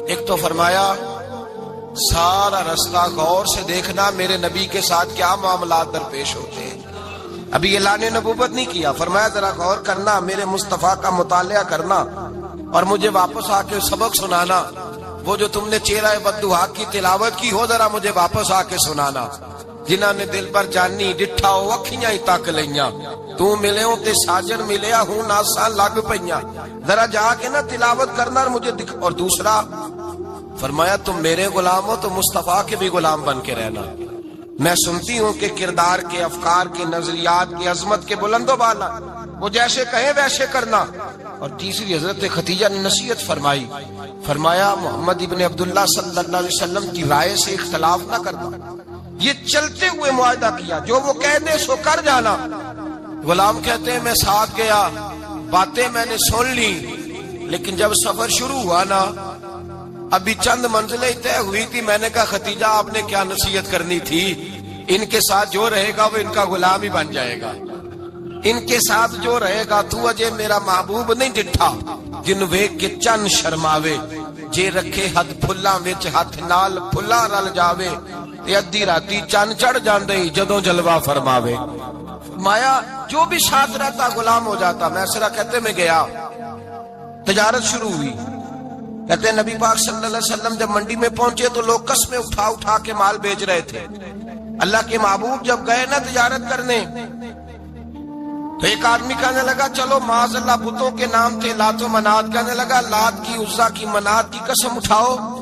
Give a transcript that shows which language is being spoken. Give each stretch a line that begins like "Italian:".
Urdu: ایک تو فرمایا سارا رستہ غور سے دیکھنا میرے نبی کے ساتھ کیا معاملات درپیش ہوتے ہیں. ابھی اعلان نبوت نہیں کیا. فرمایا ذرا غور کرنا, میرے مصطفیٰ کا مطالعہ کرنا اور مجھے واپس آ کے سبق سنانا. وہ جو تم نے چہرہ بددعا کی تلاوت کی ہو ذرا مجھے واپس آ کے سنانا.
Punjabi: جنہاں نے دل پر جانی ڈٹھا ہو اکھیاں ہی تک لئیاں, تو ملے ہوں تے ساجن ملیا ہوں ناساں لگ پئیاں.
Urdu: ذرا جا کے نا تلاوت کرنا اور مجھے دکھ. اور دوسرا فرمایا تم میرے غلام ہو تو مصطفیٰ کے بھی غلام بن کے رہنا. میں سنتی ہوں کہ کردار کے, افکار کے, نظریات کی, عظمت کے بلند و بالا, وہ جیسے کہیں ویسے کرنا. اور تیسری حضرت خدیجہ نے نصیحت فرمائی. فرمایا محمد ابن عبداللہ صلی اللہ علیہ وسلم کی رائے سے اختلاف نہ کرنا. یہ چلتے ہوئے معاہدہ کیا, جو وہ کہہ دے سو کر جانا. غلام کہتے ہیں میں ساتھ گیا, باتیں میں نے سن لی, لیکن جب سفر شروع ہوا نا ابھی چند منزلیں طے ہوئی تھی. میں نے کہا خدیجہ آپ نے کیا نصیحت کرنی تھی, ان کے ساتھ جو رہے گا وہ ان کا غلام ہی بن جائے گا. ان کے ساتھ جو رہے گا
Punjabi: تو اجے میرا محبوب نہیں ڈٹھا جن ویکھ کے چن شرماوے. جے رکھے ہاتھ پھلاں وچ ہاتھ نال پھلاں رل جاوے, تے ادھی راتی چن چڑھ جاندے جدوں جلوہ فرماوے.
Urdu: مایا جو بھی ساتھ رہتا غلام ہو جاتا. میسرہ کہتے میں گیا, تجارت شروع ہوئی. کہتے ہیں نبی پاک صلی اللہ علیہ وسلم جب منڈی میں پہنچے تو لوگ قسمیں اٹھا اٹھا کے مال بیچ رہے تھے. اللہ کے محبوب جب گئے نا تجارت کرنے تو ایک آدمی کہنے لگا چلو معاذ اللہ بتوں کے نام تھے لات و منات, کہنے لگا لات کی, عزا کی, منات کی قسم اٹھاؤ.